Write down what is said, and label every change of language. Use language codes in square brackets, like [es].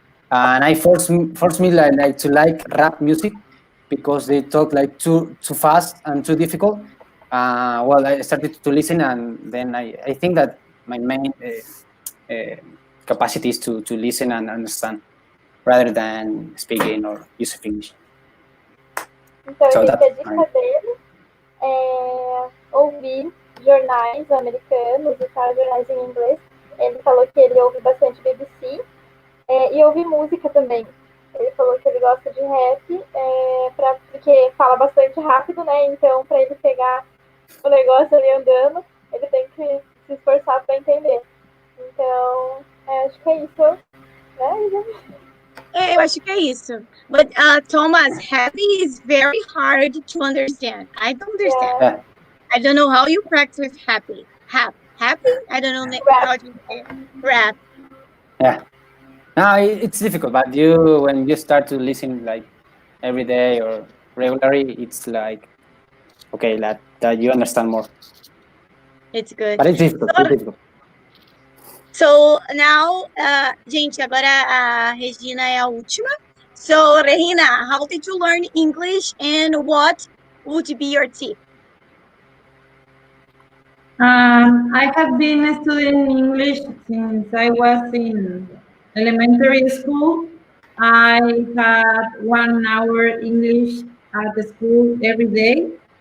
[en] And I force me like to like rap music because they talk like too fast and too difficult. Well, I started to listen, and then I think that my main capacity is to listen and understand rather than speaking or use of English. [pt] Então, [en] So [pt] ele disse que a dica dele é ouvir jornais americanos e tal, jornais em inglês. Ele falou que ele ouve bastante BBC e ouve música também. Ele falou que ele gosta de rap, porque fala bastante rápido, né? Então, para ele pegar o negócio ali andando, ele tem que se esforçar para entender. Então, acho que é isso, né? Eu acho que é isso. [en] But Thomas, happy is very hard to understand. I don't understand. Yeah. I don't know how you practice happy. Happy? I don't know how to say it. Rap. Yeah. No, it's difficult, but when you start to listen like every day or regularly, it's like okay, that you understand more. It's good. But it's difficult. It's difficult. So now, [pt] gente, agora a Regina é a última. [en] So, Regina, how did you learn English and what would be your tip? I have been studying English since I was in elementary school. I had 1 hour English at the school every day.